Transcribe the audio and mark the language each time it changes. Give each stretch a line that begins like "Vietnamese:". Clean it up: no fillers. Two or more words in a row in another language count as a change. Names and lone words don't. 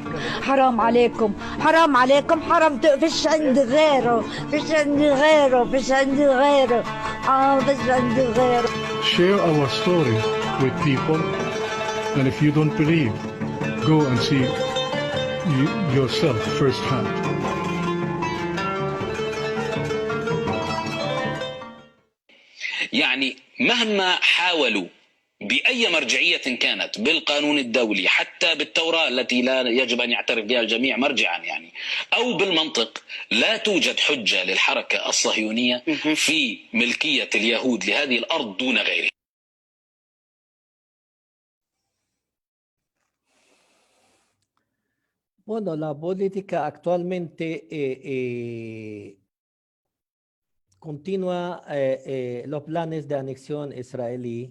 Arabic: حرام عليكم حرام عليكم حرام فيش عندي غيره فيش عندي غيره فيش عندي غيره فيش عندي غيره.
English: Share our story with people, and if you don't believe, go and see yourself firsthand.
Arabic: يعني مهما حاولوا بأي مرجعية كانت بالقانون الدولي حتى بالتوراة التي لا يجب أن يعترف بها الجميع مرجعا يعني أو بالمنطق لا توجد حجة للحركة الصهيونية في ملكية اليهود لهذه الأرض دون غيره.
Spanish: Bueno, la política actualmente continúa los planes de anexión israelí.